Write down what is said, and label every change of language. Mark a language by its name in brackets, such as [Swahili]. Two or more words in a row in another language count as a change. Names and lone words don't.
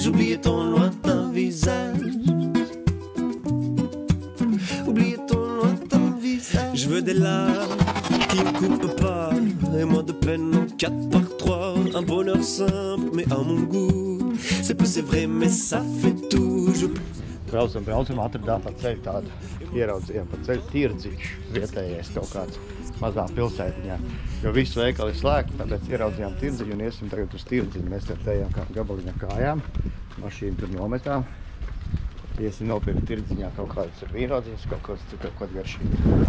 [French] Oubliez ton lointain visage. Oubliez ton lointain visage. Je veux des larmes qui ne coupent pas, et moins de peine en 4x3. Un bonheur simple, mais à mon goût. C'est peu, c'est vrai, mais ça fait tout. [Latvian] Braucam, atradām pa ceļu tādu, ieraudzījām pa ceļu tirdziņš, vietējais kaut kāds mazā pilsētiņā. Jo visu veikali ir slēgti, tāpēc ieraudzījām tirdziņu un iesim tagad uz tirdziņu. Mēs te tējām gabaliņa kājām, mašīnu tur nometām. Iesim nopirkt tirdziņā kaut kādas vīnodziņas, kaut kāds garšīgi.